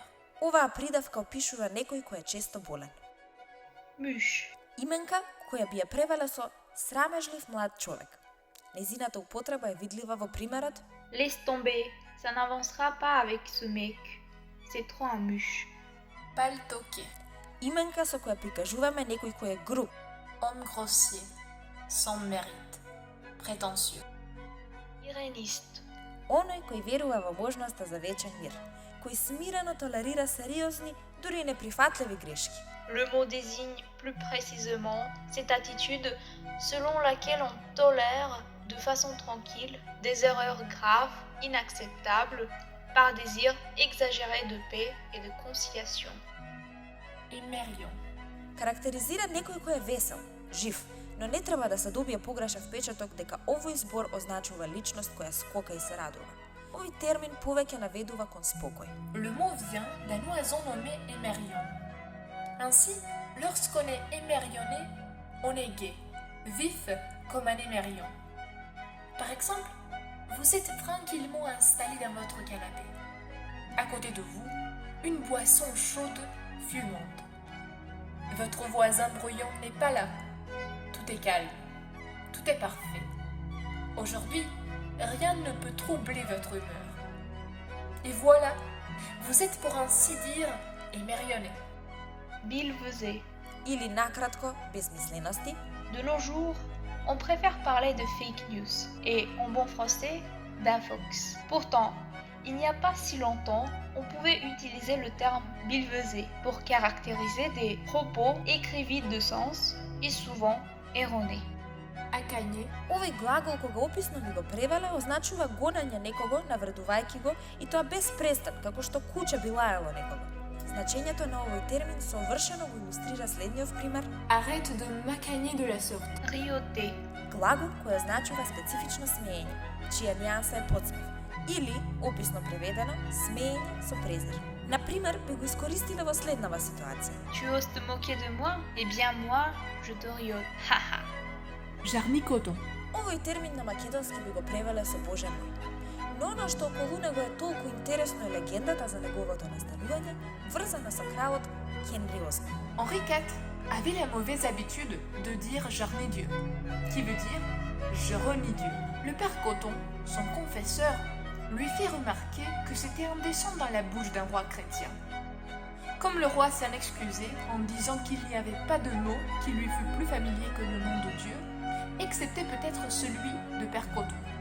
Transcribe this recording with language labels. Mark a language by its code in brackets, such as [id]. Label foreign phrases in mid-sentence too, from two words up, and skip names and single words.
[mk] Оваа придавка опишува некој кој е често болен. [fr] Mûche. [mk] Именка која би ја превела со срамежлив млад човек. Незината употреба е видлива во примерот [fr] Laisse tomber, ça n'avancera pas avec ce mec. C'est trop un mûche. Paltoqué. [mk] именка со која прикажуваме некој кој е груб. [fr] Homme grossier. Sans mérite. Prétentieux. Iréniste. [mk] Оној кој верува во можноста за вечен мир, кој смирено толерира сериозни, дури и неприфатливи грешки. [fr] Le mot désigne plus précisément cette attitude selon laquelle on tolère de façon tranquille des erreurs graves, inacceptables, par désir exagéré de paix et de conciliation. Émerion. [mk] Карактеризира некој кој е весел, жив, но не треба да се добие погрешен впечаток дека овој збор означува личност која скока и се радува. Овој термин повеќе наведува кон спокој. [fr] Le mot vient d'un oiseau nommé émerion. Ainsi, lorsqu'on est émerionné, on est gai, vif comme un émerion. Par exemple, vous êtes tranquillement installé dans votre canapé. À côté de vous, une boisson chaude fumante. Votre voisin bruyant n'est pas là. Tout est calme, tout est parfait. Aujourd'hui, rien ne peut troubler votre humeur. Et voilà, vous êtes pour ainsi dire émerionné. Billevesé. [mk] Или накратко, безмислености. [fr] De nos jours, on préfère parler de [en] fake news [fr] et, en bon français, d'infox. Pourtant, il n'y a pas si longtemps, on pouvait utiliser le terme billevesé pour caractériser des propos écrits vides de sens et souvent erronés. [mk] Акање. Овој глагол кога описно ни го превеле означува гонење некого навредувајќи го и тоа без престан, како што куче би лаело некого. Значењето на овој термин совршено го илустрира следниот пример. [fr] Arrête de m'acagner de la sorte. Rioter. [mk] Глагол кој означува специфично смеење, чија нијанса е подсмев, или, описно преведено, смеење со презир. Например, би го искористиле во следнава ситуација. [fr] Tu oses te moquer de moi? Eh bien moi, je te riote. Haha. [mk] Жарникото. Овој термин на македонски би го превеле со Боже мој. Но оно што околу него е толку интересно е легендата за неговото настанување, врзана со кралот Хенри VIII. [fr] Henri IV avait la mauvaise habitude de dire Jarni Dieu, qui veut dire je renie Dieu. Le père Coton, son confesseur, lui fit remarquer que c'était indécent dans la bouche d'un roi chrétien. Comme le roi s'en excusait en disant qu'il n'y avait pas de mot qui lui fût plus familier que le nom de Dieu, excepté peut-être celui de père Coton.